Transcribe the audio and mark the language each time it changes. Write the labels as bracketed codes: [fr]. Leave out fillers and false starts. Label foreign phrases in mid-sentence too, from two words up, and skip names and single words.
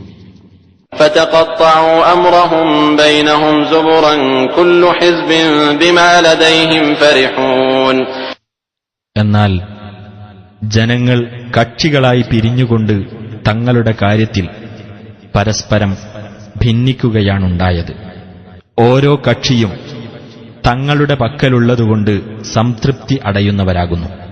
[ar] فتقطعوا أمرهم بينهم زبرا كل حزب بما لديهم فرحون. [ml] എന്നാൽ ജനങ്ങൾ കക്ഷികളായി പിരിഞ്ഞുകൊണ്ട് തങ്ങളുടെ കാര്യത്തിൽ പരസ്പരം ഭിന്നിക്കുകയാണുണ്ടായത്. ഓരോ കക്ഷിയും തങ്ങളുടെ പക്കലുള്ളതുകൊണ്ട് സംതൃപ്തി അടയുന്നവരാകുന്നു.